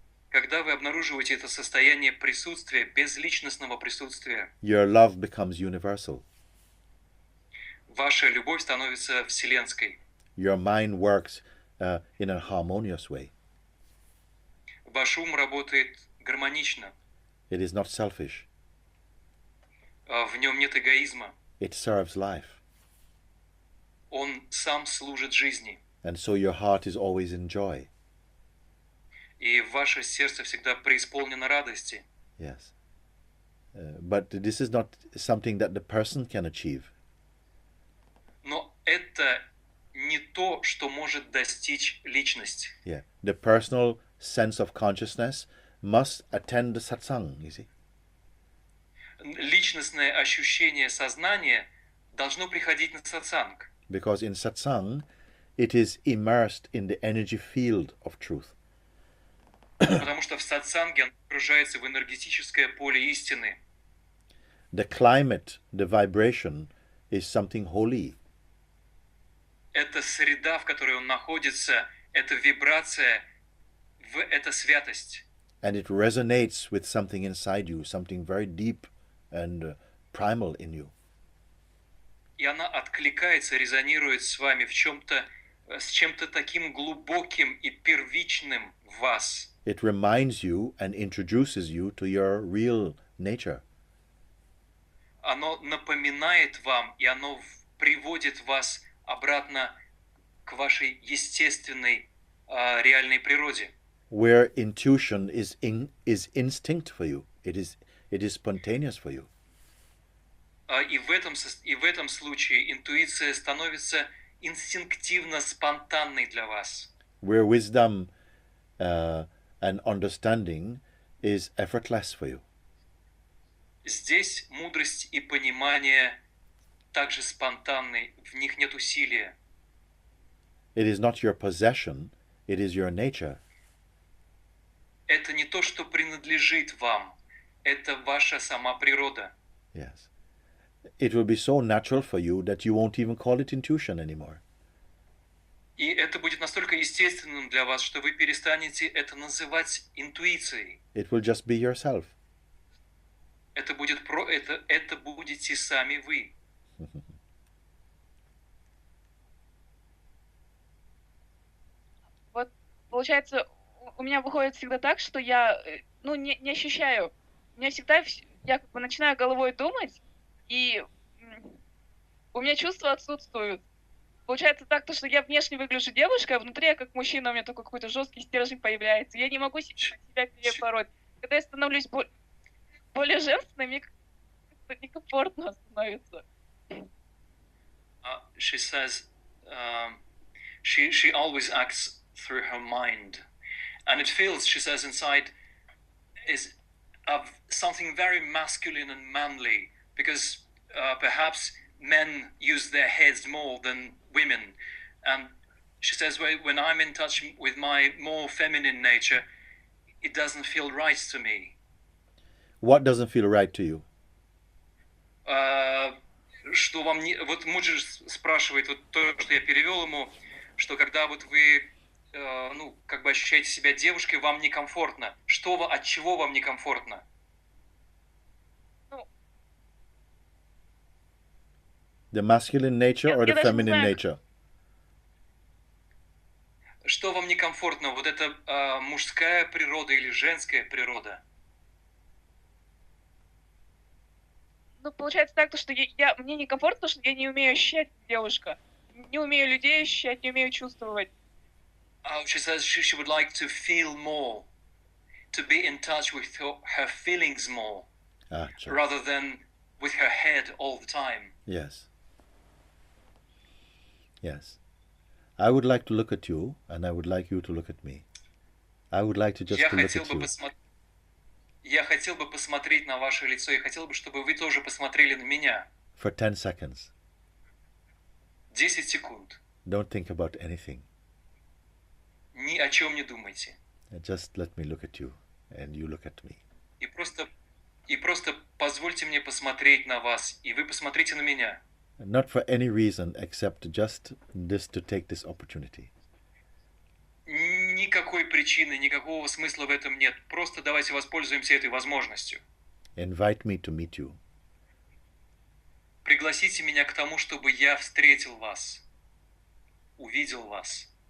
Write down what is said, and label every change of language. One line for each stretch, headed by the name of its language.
Russian: когда вы обнаруживаете это состояние присутствия, безличностного присутствия,
English: your love becomes universal.
Russian: Ваша любовь становится вселенской.
English: Your mind works in a harmonious way.
Russian: Ваш ум работает гармонично.
English: It is not selfish.
Russian: В нем нет эгоизма.
English: It serves life.
Russian: Он сам служит жизни.
English: And so your heart is always in joy.
Russian: И ваше сердце всегда преисполнено радости.
English: Yes. But this is not something that the person can achieve.
Russian: Но это не то, что может достичь личность.
English: Yeah. The personal sense of consciousness must attend the satsang, you see.
Russian: Личностное ощущение сознания должно приходить на сатсанг.
English: Because in satsang, it is immersed in the energy field of truth.
Russian: Потому что в сатсанге оно погружается в энергетическое поле истины.
English: The climate, the vibration, is something holy.
Russian: Это среда, в которой он находится, это вибрация, это святость.
English: And it resonates with something inside you, something very deep and primal in you.
Russian: И она откликается, резонирует с вами с чем-то таким глубоким и первичным в вас.
English: It reminds you and introduces you to your real nature.
Russian: Оно напоминает вам, и оно приводит вас обратно к вашей естественной, реальной природе.
English: Where intuition is instinct for you. It is spontaneous for you.
Russian: И в этом случае интуиция становится инстинктивно спонтанной для вас.
English: Where wisdom and understanding is effortless for you.
Russian: Здесь мудрость и понимание также спонтанны, в них нет усилия.
English: It is not your possession, it is your nature.
Russian: Это не то, что принадлежит вам, это ваша сама природа.
English: Yes. It will be so natural for you that you won't even call it intuition anymore.
Russian: И это будет настолько естественным для вас, что вы перестанете это называть интуицией.
English: It will just be yourself.
Russian: Это будете сами вы. Вот, получается, у меня выходит всегда так, что я, не ощущаю. У меня всегда, я как бы начинаю головой думать, и у меня чувства отсутствуют. Получается так, что я внешне выгляжу девушкой, а внутри я как мужчина, у меня только какой-то жесткий стержень появляется. Я не могу себя перебороть. Когда я становлюсь более женственной, мне как-то некомфортно становится.
English: She says she always acts through her mind, And it feels, she says, inside is of something very masculine and manly, because perhaps men use their heads more than women. And she says, when I'm in touch with my more feminine nature, it doesn't feel right to me. What doesn't feel right to you?
Russian: Что вам не... Вот Муджи спрашивает, вот то, что я перевел ему, что когда вот вы, ну, как бы ощущаете себя девушкой, вам некомфортно. От чего вам некомфортно?
English: The masculine nature or the feminine nature?
Russian: Что вам некомфортно? Вот это мужская природа или женская природа? Ну, получается так, что мне некомфортно, что я не умею ощущать девушка. Не умею людей ощущать, не умею чувствовать.
English: She says she would like to feel more, to be in touch with her feelings more, rather than with her head all the time. Yes. Yes. I would like to look at you, and I would like you to look at me. I would like to just to look at you.
Russian: Я хотел бы посмотреть на ваше лицо, и хотел бы, чтобы вы тоже посмотрели на меня.
English: For 10 seconds.
Russian: 10 секунд.
English: Don't think about anything.
Russian: Ни о чем не думайте.
English: Just let me look at you, and you look at me.
Russian: И просто позвольте мне посмотреть на вас, и вы посмотрите на меня.
English: Not for any reason except just this to take this opportunity.
Russian: Никакой причины, никакого смысла в этом нет. Просто давайте воспользуемся этой возможностью.
English: Invite me to meet you.
Russian: Пригласите меня к тому, чтобы я встретил вас, увидел вас.